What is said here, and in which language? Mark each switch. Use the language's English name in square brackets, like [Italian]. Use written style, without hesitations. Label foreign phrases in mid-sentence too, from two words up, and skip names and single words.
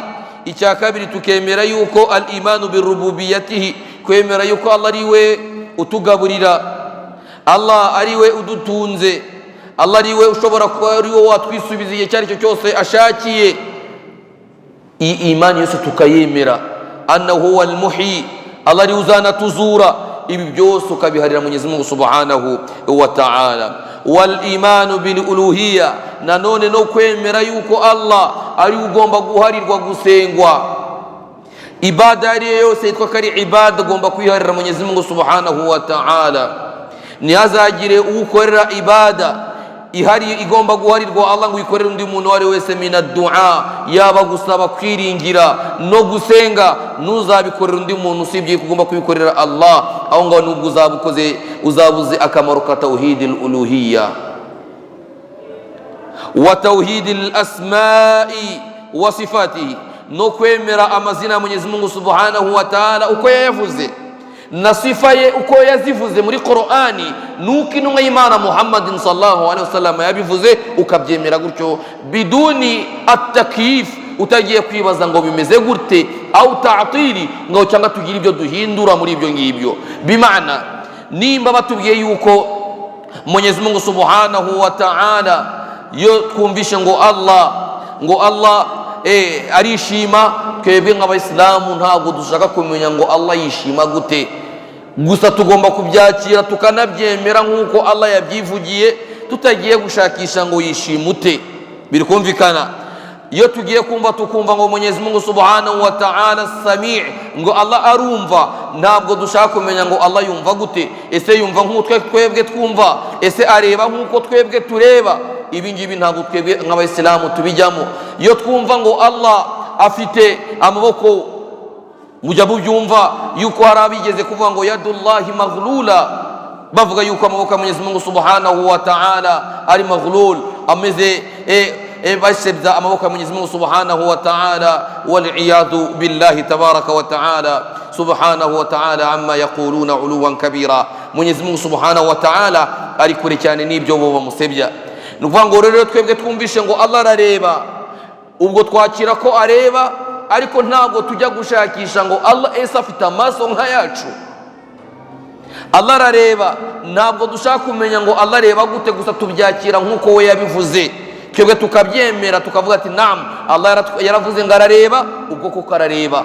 [Kinyarwanda] Icya kabiri tukemera yuko [Arabic] الإيمان بربوبيته, [Kinyarwanda] kwemera yuko Allah ariwe utugaburira, Allah ariwe udutunze, Allah ariwe ushobora kuba ariwe watwisubiza igihe icyo ari cyo cyose ashakiye. Iyi imani yose tukayemera, [Arabic] أنه هو المحيي, [Kinyarwanda] Allah ariwe uzanatuzura. Ibi byose ukabiharira Mwenyezi Mungu [Arabic] سبحانه وتعالى. والإيمان بالألوهية, [Kinyarwanda] nanone no kwemera yuko Allah ari ugomba guharirwa gusengwa. Ibada ariyo yose yitwa kari ibada ugomba kwiharira Mwenyezi Mungu [Arabic] سبحانه وتعالى. [Kinyarwanda] Ntihazagire ukorera ibada ihari igomba guharirwa Allah ngo uyikorere undi muntu wari wese, [Arabic] من الدعاء, [Kinyarwanda] yaba gusaba, kwiringira no gusenga, nuzabikorera undi muntu usibye kugomba kubikorera Allah. Aho ngaho nubwo uzabukoze uzabuze akamaro ka [Arabic] توحيد الألوهية وتوحيد الأسماء وصفاته, [Kinyarwanda] no kwemera amazina ya Mwenyezi Mungu [Arabic] سبحانه وتعالى [Kinyarwanda] uko yayavuze na sifa ye uko yazivuze muri Qur'ani, nuko intumwa y'Imana Muhammadin [Arabic] صلى الله عليه وسلم [Kinyarwanda] yabivuze ukabyemera gutyo, [Arabic] بدون التكييف, [Kinyarwanda] utagiye kwibaza ngo bimeze gute, [Arabic] أو تعطيل, [Kinyarwanda] ngo cyangwa tugira ibyo duhindura muri ibyo ngibyo. Bimana nimba batubwiye yuko Mwenyezi Mungu [Arabic] سبحانه وتعالى, [Kinyarwanda] yo twumvishe ngo Allah arishima, twebwe nk'abayisilamu ntabwo dushaka kumenya ngo Allah yishima gute, gusa tugomba kubyakira tukanabyemera nk'uko Allah yabyivugiye, tutagiye gushakisha ngo yishima ute. Biri kumvikana? Iyo tugiye kumva tukumva ngo Mwenyezi Mungu [Arabic] سبحانه وتعالى سميع', [Kinyarwanda] ngo Allah arumva, ntabwo dushaka kumenya ngo Allah yumva gute. Ese yumva nk'uko twebwe twumva? Ese areba nk'uko twebwe tureba? Ibi ngibi ntabwo twebwe nk'abayisilamu tubijyamo. Iyo twumva ngo Allah afite amaboko mujya mubyumva yuko hari abigeze kuvuga ngo [Arabic] يد الله مغلولة, [Kinyarwanda] bavuga yuko amaboko ya Mwenyezi Mungu [Arabic] سبحانه وتعالى [Kinyarwanda] ari maghlul, ameze basebya amaboko ya Mwenyezi Mungu subhanahu wa ta'ala, [Arabic] والعياذ بالله تبارك وتعالى سبحانه وتعالى عما يقولون علوا كبيرا. [Kinyarwanda] Mwenyezi Mungu [Arabic] سبحانه وتعالى [Kinyarwanda] ari kure cyane n'ibyo bo bamusebya. Ni ukuvuga ngo rero twebwe twumvishe ngo Allah arareba, ubwo twakira ko areba, ariko ntabwo tujya gushakisha ngo Allah ese afite amaso nk'ayacu. Allah arareba, ntabwo dushaka kumenya ngo Allah areba gute, gusa tubyakira nk'uko we yabivuze, twebwe tukabyemera tukavuga ati naam, Allah yaravuze ngo arareba, ubwo koko arareba.